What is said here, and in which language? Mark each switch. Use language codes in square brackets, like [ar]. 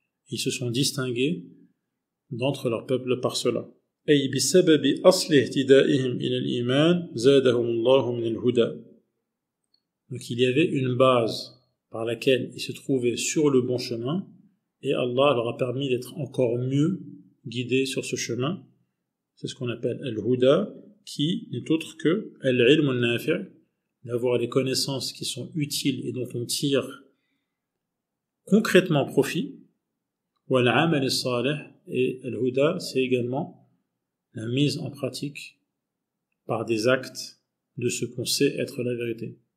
[fr] Ils se sont distingués d'entre leur peuple par cela. [ar] أي بسبب أصل اهتدائهم إلى الإيمان زادهم الله من الهدى. [fr] Donc il y avait une base par laquelle ils se trouvaient sur le bon chemin et Allah leur a permis d'être encore mieux guidés sur ce chemin. C'est ce qu'on appelle al-huda, qui n'est autre que [ar] al-ilm al-nafi', [fr] d'avoir les connaissances qui sont utiles et dont on tire concrètement profit, [ar] wal-amal as-salih, [fr] et al-huda, c'est également la mise en pratique par des actes de ce qu'on sait être la vérité.